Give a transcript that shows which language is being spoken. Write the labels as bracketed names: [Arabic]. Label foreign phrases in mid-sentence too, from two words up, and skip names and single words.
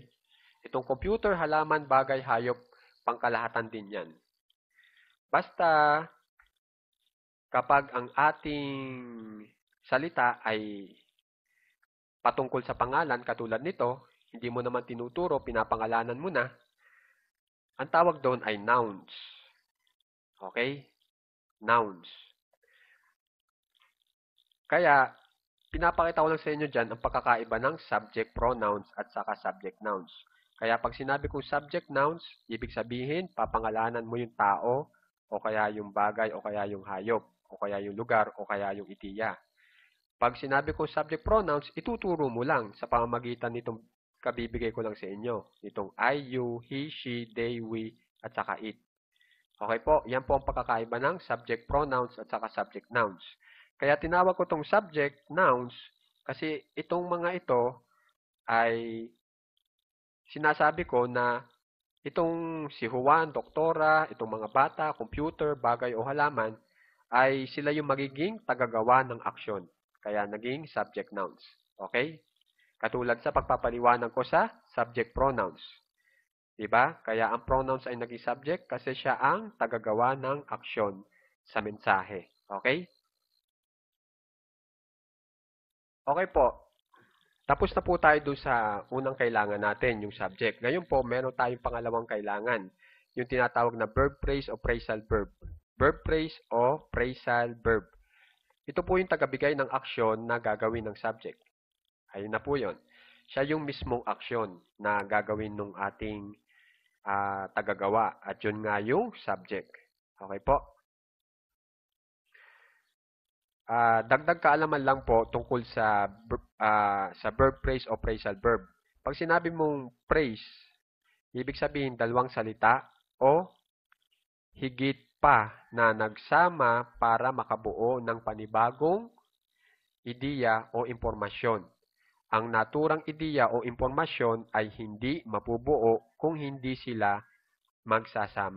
[Filipino] Itong computer, halaman, bagay, hayop, pangkalahatan din yan. Basta, kapag ang ating salita ay patungkol sa pangalan, katulad nito, hindi mo naman tinuturo, pinapangalanan mo na, ang tawag doon ay nouns. [English] Okay? Nouns. [Filipino] Kaya, pinapakita ko lang sa inyo dyan ang pagkakaiba ng [English] subject pronouns [Filipino] at saka [English] subject nouns. [Filipino] Kaya pag sinabi kong [English] subject nouns, [Filipino] ibig sabihin, papangalanan mo yung tao, o kaya yung bagay, o kaya yung hayop, o kaya yung lugar, o kaya yung ideya. Pag sinabi kong [English] subject pronouns, [Filipino] ituturo mo lang sa pamamagitan nitong kabibigay ko lang sa inyo. [English] Itong I, you, he, she, they, we, [Filipino] at saka [English] it. [Filipino] Okay po, yan po ang pagkakaiba ng [English] subject pronouns [Filipino] at saka [English] subject nouns. [Filipino] Kaya tinawag ko itong [English] subject nouns [Filipino] kasi itong mga ito ay sinasabi ko na itong si Juan, doktora, itong mga bata, computer, bagay o halaman ay sila yung magiging tagagawa ng aksyon. Kaya naging [English] subject nouns. [Filipino] Okay? Katulad sa pagpapaliwanag ko sa subject pronouns. Diba? Kaya ang pronouns ay naging subject kasi siya ang tagagawa ng aksyon sa mensahe. Okay? Okay po. Tapos na po tayo doon sa unang kailangan natin, yung subject. Ngayon po, meron tayong pangalawang kailangan. Yung tinatawag na [English] verb phrase [Filipino] o [English] phrasal verb. Verb phrase o phrasal verb. [Filipino] Ito po yung tagabigay ng aksyon na gagawin ng subject. Ayun na po yun. Siya yung mismong aksyon na gagawin ng ating tagagawa. At yun nga yung subject. Okay po? Dagdag kaalaman lang po tungkol sa [English] verb phrase [Filipino] o [English] phrasal verb. [Filipino] Pag sinabi mong phrase, ibig sabihin dalawang salita o higit pa na nagsama para makabuo ng panibagong ideya o impormasyon. Ang naturang ideya o impormasyon ay hindi mapubuo kung hindi sila magsasama.